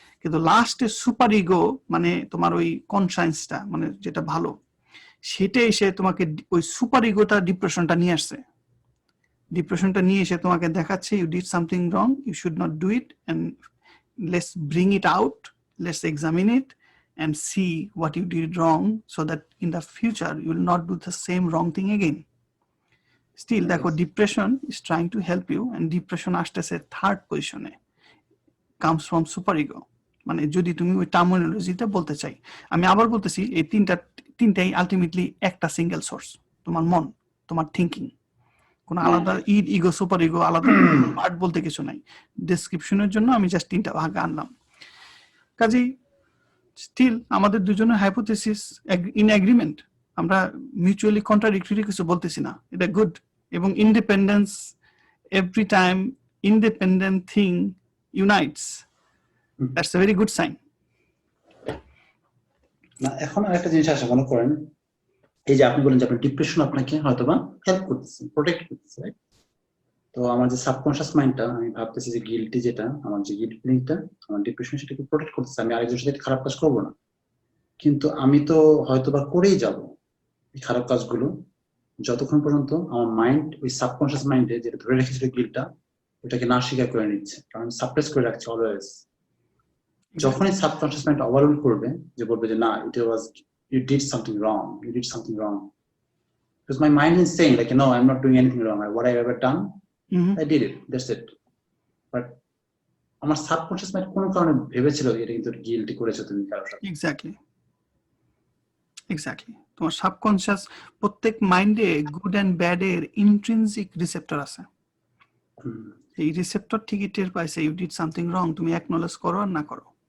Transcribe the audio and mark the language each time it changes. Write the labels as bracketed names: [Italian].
[Bangla] কিন্তু লাস্টে super ego মানে তোমার ওই কনসায়েন্সটা, মানে যেটা ভালো, সেটা এসে তোমাকে ওই সুপার ইগোটা ডিপ্রেশনটা নিয়ে আসছে। ডিপ্রেশনটা নিয়ে এসে তোমাকে দেখাচ্ছে [English] You did something wrong, you should not do it, and let's bring it out, let's examine it and see what you did wrong so that in the future you will not do the same wrong thing again. Still [Bangla] দেখো, [English] depression is trying to help you, and depression [Bangla] আসতেছে third পজিশনে, [English] comes from super ego। [Bangla] মানে যদি তুমি ওই টার্মিনোলজিটা বলতে চাই, আমি আবার বলতেছি, এই তিনটাই আলটিমেটলি একটা সিঙ্গেল সোর্স, তোমার মন, তোমার থিঙ্কিং। কোনো আলাদা ইগো সুপার ইগো আলাদা পার্ট বলতে কিছু নাই। ডেসক্রিপশনের জন্য আমি জাস্ট তিনটা ভাগ আনলাম। কাজেই স্টিল আমাদের দুজনের হাইপোথেসিস ইন এগ্রিমেন্ট, আমরা মিউচুয়ালি কন্ট্রাডিক্টরি কিছু বলতেছি না, এটা গুড। [English] এবং independence, every time independent thing unites, that's a very good sign. [Bangla] না, এখন আরেকটা জিনিস আসে, মনে করেন এই যে আপনি বলেন যে আপনার ডিপ্রেশন আপনাকে হয়তোবা হেল্প করতেছে, প্রোটেক্ট করতেছে, রাইট? তো আমার যে সাবকনশিয়াস মাইন্ডটা, আমি ভাবতেছি যে গিল্টি, যেটা আমার যে গিল্ট ফিলিংটা আমার ডিপ্রেশন, সেটাকে প্রোটেক্ট করতেছে, আমি আরেকজনের সাথে খারাপ কাজ করবো না। কিন্তু আমি তো হয়তোবা করেই যাব এই খারাপ কাজগুলো, যতক্ষণ পর্যন্ত আমার মাইন্ড, ওই সাবকনশিয়াস মাইন্ডে যেটা ধরে রেখেছিল গিল্টটা, ওটাকে না স্বীকার করে নিচ্ছে, কারণ সাপ্রেস করে রাখছে অলওয়েজ। যখনই সাবকনশিয়াস মাইন্ড ওভাররুল করবে, যে বলবে যে না, [English] It was, you did something wrong, because my mind is saying like, no, I'm not doing anything wrong, what I've ever done, I did it, that's it. [Bangla] But আমার subconscious mind কোনো কারণে ভেবেছিল এটা কিন্তু গিল্টি করেছো তুমি কারোর সাথে। এক্স্যাক্টলি তোমার সাবকনশিয়াস, প্রত্যেক মাইন্ডে গুড এন্ড ব্যাড এর ইন্ট্রিনসিক রিসেপ্টর আছে। এই রিসেপ্টর ঠিকই টের পাইছে [English] you did something wrong, [Bangla] তুমি অ্যাকনলেজ করো আর না করো।